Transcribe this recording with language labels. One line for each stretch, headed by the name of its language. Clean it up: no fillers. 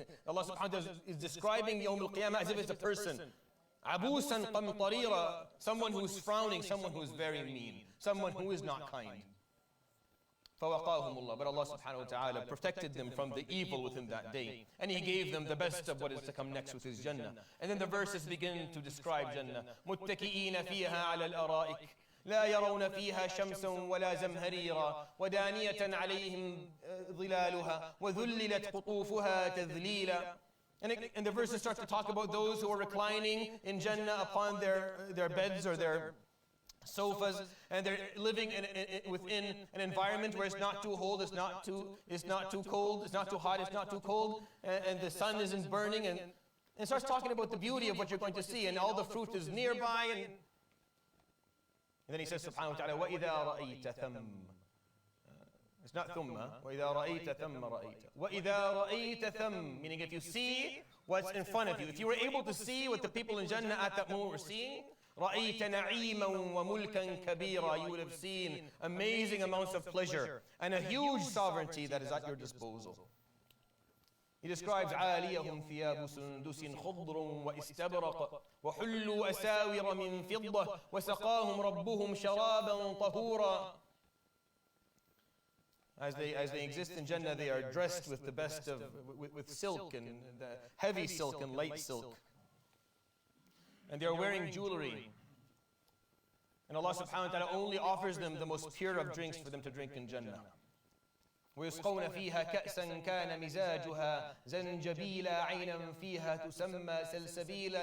English: Allah subhanahu wa ta'ala is describing Yawm al-Qiyamah as if it's a person.
Arabic: Abusan qamtarira,
English: someone who's frowning, someone who's very mean, someone who is not kind.
Arabic: فَوَقَاهُمُ اللَّهُ.
English: But Allah subhanahu wa ta'ala protected them from the evil within that day. And He gave them the best of what is to come next with His Jannah. And then the verses begin to describe Jannah.
Arabic: مُتَّكِئِينَ فِيهَا عَلَى الْأَرَائِكِ لا يرون فيها شمسا ولا زمهريرا ودانية عليهم ظلالها وذللت قطوفها تذليلا.
English: And the verses start to talk about those who are reclining in Jannah upon their beds or their sofas, and they're living within an environment where it's not too cold, it's not too cold, it's not too hot, it's not too cold, and the sun isn't burning, and it starts talking about the beauty of what you're going to see, and all the fruit is nearby, and then he says subhanahu wa ta'ala,
Arabic: وَإِذَا رَأَيْتَ ثَمَّ.
English: It's not thumma.
Arabic: وَإِذَا رَأَيْتَ ثَمَّ رَأَيْتَ. وَإِذَا رَأَيْتَ ثَمَّ.
English: Meaning if you see what's in front of you, if you were able to see what the people in Jannah at that moment were seeing,
Arabic: رَأَيْتَ نَعِيمًا وَمُلْكًا كَبِيرًا.
English: You would have seen amazing amounts of pleasure and a huge sovereignty that is at your disposal. He describes
Arabic: عَالِيَهُمْ ثِيَابُ سُنْدُسٍ خُضْرٌ وَإِسْتَبْرَقٌ وَحُلُّوا أَسَاوِرَ مِنْ فِضَّةٍ وَسَقَاهُمْ رَبُّهُمْ شَرَابًا طَهُورًا.
English: As they exist in Jannah, they are dressed with the best of, with silk and heavy silk and light silk. and they're wearing jewelry. And Allah subhanahu wa ta'ala only offers them the most pure of drinks for them to drink in Jannah.
Arabic: ويسقون فيها كأسا كان مزاجها زنجبيلا عينا فيها تسمى سلسبيلا.